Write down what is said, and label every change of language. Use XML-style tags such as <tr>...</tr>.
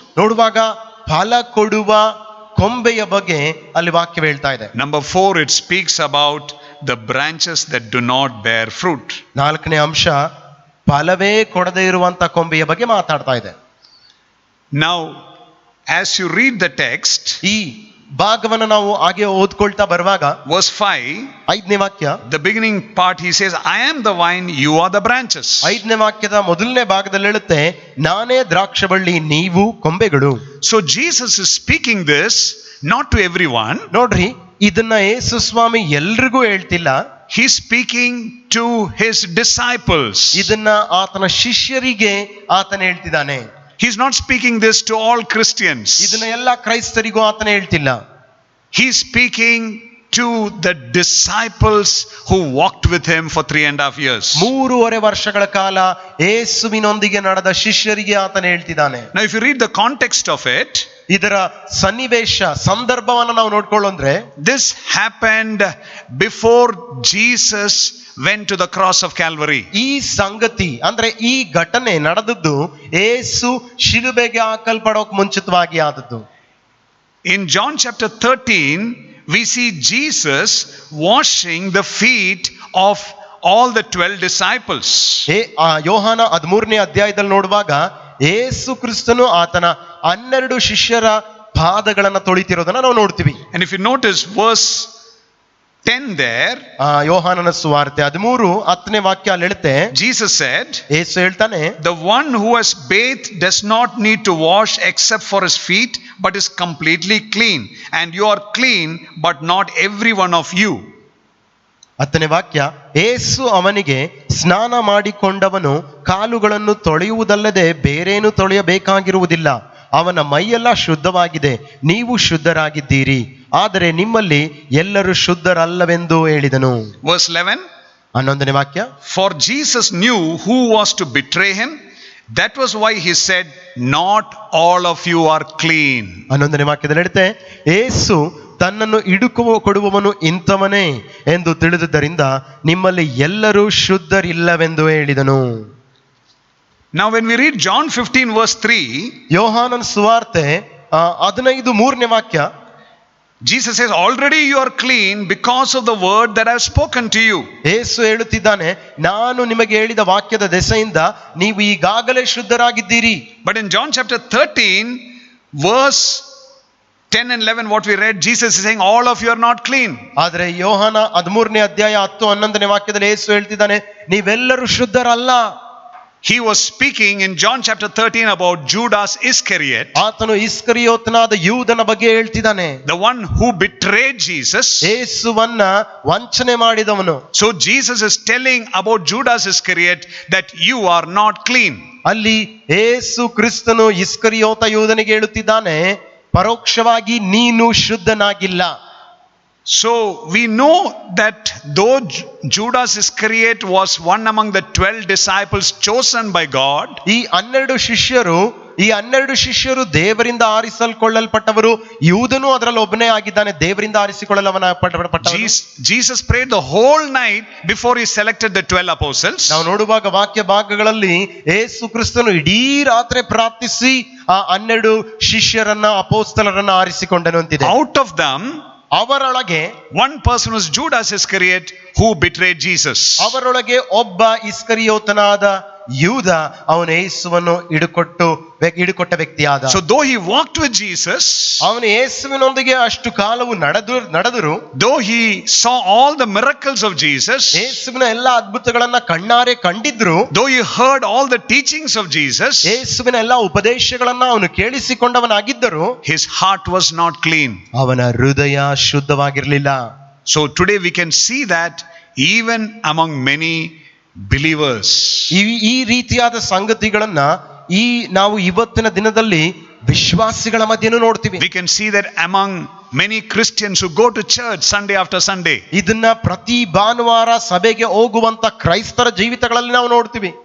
<kn>ನೋಡುವಾಗ ಫಲ ಕೊಡುವ ಕೊಂಬೆಯ ಬಗ್ಗೆ ಅಲ್ಲಿ ವಾಕ್ಯ ಹೇಳ್ತಾ ಇದೆ.</kn> <en>Number 4, it speaks about the branches that do not bear fruit.</en> <kn>4ನೇ ಅಂಶ, ಫಲವೇ ಕೊಡದೇ ಇರುವಂತ ಕೊಂಬೆಯ ಬಗ್ಗೆ ಮಾತಾಡ್ತಾ ಇದೆ.</kn> <en>Now, as you read the text,</en> <kn>ಈ ಭಾಗವನ್ನು ನಾವು ಹಾಗೆ ಓದ್ಕೊಳ್ತಾ ಬರುವಾಗ</kn> <en>verse 5,</en> <kn>5ನೇ ವಾಕ್ಯ,</kn> <en>the beginning part, he says, I am the vine, you are the branches.</en> <kn>5ನೇ ವಾಕ್ಯದ ಮೊದಲನೇ ಭಾಗದಲ್ಲಿ ಹೇಳುತ್ತೆ, ನಾನೇ ದ್ರಾಕ್ಷ ಬಳ್ಳಿ, ನೀವು ಕೊಂಬೆಗಳು.</kn> <en>So Jesus is speaking this not to everyone.</en> <kn>ನೋಡ್ರಿ, ಇದನ್ನ ಯೇಸು ಸ್ವಾಮಿ ಎಲ್ರಿಗೂ ಹೇಳ್ತಿಲ್ಲ,</kn> <en>He's speaking to his disciples.</en> <kn>ಇದನ್ನ ಆತನ ಶಿಷ್ಯರಿಗೆ ಆತನ ಹೇಳ್ತಿದ್ದಾನೆ.</kn> <en>He's not speaking this to all Christians.</en> <kn>ಇದನ್ನ ಎಲ್ಲ ಕ್ರೈಸ್ತರಿಗೂ ಆತನ ಹೇಳ್ತಿಲ್ಲ.</kn> <en>He's speaking to the disciples who walked with him for 3.5 years.</en> <kn>3.5 ವರ್ಷಗಳ ಕಾಲ ಯೇಸುವಿನೊಂದಿಗೆ ನಡೆದ ಶಿಷ್ಯರಿಗೆ ಆತನ ಹೇಳ್ತಿದ್ದಾನೆ.</kn> <en>Now if you read the context of it,</en> <kn>ಇದರ ಸನ್ನಿವೇಶ ಸಂದರ್ಭವನ್ನು ನಾವು ನೋಡ್ಕೊಳ್ಳೋಂದ್ರೆ,</kn> <en>this happened before Jesus went to the cross of Calvary.</en> <kn>ಈ ಸಂಗತಿ ಅಂದ್ರೆ ಈ ಘಟನೆ ನಡೆದದ್ದು ಯೇಸು ಶಿಲುಬೆಗೆ ಹಾಕಲ್ಪಡೋಕ್ ಮುಂಚಿತವಾಗಿ ಆದದ್ದು.</kn> <en>In John chapter 13, we see Jesus washing the feet of all the 12 disciples.</en> <kn>ಯೋಹಾನ 13ನೇ ಅಧ್ಯಾಯದಲ್ಲಿ ನೋಡುವಾಗ ಯೇಸು ಕ್ರಿಸ್ತನು ಆತನ 12 ಶಿಷ್ಯರ ಪಾದಗಳನ್ನ ತೊಳಿತಿರೋದನ್ನ ನಾವು ನೋಡ್ತೀವಿ.</kn> <en>And if you notice verse 10 there,</en> <kn>ಯೋಹಾನನ ಸುವಾರ್ತೆ 13:10ನೇ ವಾಕ್ಯ ಅಲ್ಲಿ ಹೇಳುತ್ತೆ,</kn> <en>Jesus said,</en> <kn>ಯೇಸು ಹೇಳ್ತಾನೆ,</kn> <en>the one who has bathed does not need to wash except for his feet, but is completely clean. And you are clean, but not every one of you.</en> <kn>10ನೇ ವಾಕ್ಯ, ಯೇಸು ಅವನಿಗೆ, ಸ್ನಾನ ಮಾಡಿಕೊಂಡವನು ಕಾಲುಗಳನ್ನು ತೊಳೆಯುವುದಲ್ಲದೆ ಬೇರೇನು ತೊಳೆಯಬೇಕಾಗಿರುವುದಿಲ್ಲ, ಅವನ ಮೈಯೆಲ್ಲ ಶುದ್ಧವಾಗಿದೆ, ನೀವು ಶುದ್ಧರಾಗಿದ್ದೀರಿ, ಆದರೆ ನಿಮ್ಮಲ್ಲಿ ಎಲ್ಲರೂ ಶುದ್ಧರಲ್ಲವೆಂದು ಹೇಳಿದನು.</kn> <en>Verse 11,</en> <kn>11ನೇ ವಾಕ್ಯ,</kn> <en>for Jesus knew who was to betray him. That was why he said, not all of you are clean.</en> <kn>11ನೇ ವಾಕ್ಯದಲ್ಲಿ ಹೇಳುತ್ತೆ, ಯೇಸು ತನ್ನನ್ನು ಕೊಡುವವನು ಇಂಥವನೇ ಎಂದು ತಿಳಿದುದರಿಂದ ನಿಮ್ಮಲ್ಲಿ ಎಲ್ಲರೂ ಶುದ್ಧರಿಲ್ಲವೆಂದು ಹೇಳಿದನು.</kn> <en>Now when we read John 15 verse 3,</en> <kn>ಯೋಹಾನನ ಸುವಾರ್ತೆ 15:3ನೇ ವಾಕ್ಯ,</kn> <en>Jesus says, already you are clean because of the word that I have spoken to you.</en> <kn>ಯೇಸು ಹೇಳುತ್ತಿದ್ದಾನೆ, ನಾನು ನಿಮಗೆ ಹೇಳಿದ ವಾಕ್ಯದ ದೆಸೆಯಿಂದ ನೀವು ಈಗಾಗಲೇ ಶುದ್ಧರಾಗಿದ್ದೀರಿ.</kn> <en>But in John chapter 13 verse 10 and 11 what we read, Jesus is saying all of you are not clean.</en> <kn>ಆದರೆ ಯೋಹಾನ 13ನೇ ಅಧ್ಯಾಯ 10-11ನೇ ವಾಕ್ಯದಲ್ಲಿ ಯೇಸು ಹೇಳ್ತಿದ್ದಾನೆ, ನೀವೆಲ್ಲರೂ ಶುದ್ಧರಲ್ಲ.</kn> <en>He was speaking in John chapter 13 about Judas Iscariot,</en> <kn>ಆತನು ಇಸ್ಕರಿಯೋತನಾದ ಯೂದನ ಬಗ್ಗೆ ಹೇಳ್ತಿದ್ದಾನೆ,</kn> <en>the one who betrayed Jesus.</en> <kn>ಯೇಸುವನ್ನ ವಂಚನೆ ಮಾಡಿದವನು.</kn> <en>So Jesus is telling about Judas Iscariot that you are not clean.</en> <kn>ಅಲ್ಲಿ ಏಸು ಕ್ರಿಸ್ತನು ಇಸ್ಕರಿಯೋತ ಯೂದನಿಗೆ ಹೇಳುತ್ತಿದ್ದಾನೆ, ಪರೋಕ್ಷವಾಗಿ ನೀನು ಶುದ್ಧನಾಗಿಲ್ಲ.</kn> <en>So we know that though Judas Iscariot was one among the 12 disciples chosen by God,</en> <kn>ಈ 12 ಶಿಷ್ಯರು ದೇವರಿಂದ ಆರಿಸಲ್ಕೊಳ್ಳಲ್ಪಟ್ಟವರು, ಯೂದನು ಅದರಲ್ಲಿ ಒಬ್ಬನೇ ಆಗಿದ್ದಾನೆ, ದೇವರಿಂದ ಆರಿಸಿಕೊಳ್ಳಲ್ಪಟ್ಟವನು.</kn> <en>Jesus prayed the whole night before he selected the 12 apostles.</en> <kn>ನಾವು ನೋಡುವಾಗ ವಾಕ್ಯ ಭಾಗಗಳಲ್ಲಿ ಯೇಸು ಕ್ರಿಸ್ತನು ಇಡೀ ರಾತ್ರಿ ಪ್ರಾರ್ಥಿಸಿ ಆ 12 ಶಿಷ್ಯರನ್ನ ಅಪೊಸ್ತಲರನ್ನ ಆರಿಸಿಕೊಂಡನು ಅಂತಿದೆ.</kn> <en>Out of them,</en> <kn>ಅವರೊಳಗೆ</kn> <en>one person was Judas Iscariot who betrayed Jesus.</en> <kn>ಅವರೊಳಗೆ ಒಬ್ಬ ಇಸ್ಕರಿಯೋತನಾದ ಯೂದ, ಅವನು ಯೇಸುವನ್ನು ಹಿಡುಕೊಟ್ಟ ವ್ಯಕ್ತಿಯಾದ.</kn> <en>So though he walked with Jesus,</en> <kn>ಅವನು ಯೇಸುವಿನೊಂದಿಗೆ ಅಷ್ಟು ಕಾಲವು ನಡೆದರು,</kn> <en>though he saw all the miracles of Jesus,</en> <kn>ಯೇಸುವಿನ ಎಲ್ಲ ಅದ್ಭುತಗಳನ್ನ ಕಣ್ಣಾರೆ ಕಂಡಿದ್ರು,</kn> <en>though he heard all the teachings of Jesus,</en> <kn>ಯೇಸುವಿನ ಎಲ್ಲ ಉಪದೇಶಗಳನ್ನ ಅವನು ಕೇಳಿಸಿಕೊಂಡವನಾಗಿದ್ದರು,</kn> <en>his heart was not clean.</en> <kn>ಅವನ ಹೃದಯ ಶುದ್ಧವಾಗಿರಲಿಲ್ಲ.</kn> <en>So today we can see that even among many believers,</en> <kn>ಈ ರೀತಿಯಾದ ಸಂಗತಿಗಳನ್ನ ನಾವು ಇವತ್ತಿನ ದಿನದಲ್ಲಿ ವಿಶ್ವಾಸಿಗಳ ಮಧ್ಯೆನೂ ನೋಡ್ತೀವಿ.</kn> <en>we can see that among many Christians who go to church Sunday after Sunday.</en> <kn>ಇದನ್ನ ಪ್ರತಿ ಭಾನುವಾರ ಸಭೆಗೆ ಹೋಗುವಂತ ಕ್ರೈಸ್ತರ ಜೀವಿತಗಳಲ್ಲಿ ನಾವು ನೋಡ್ತೀವಿ.</kn>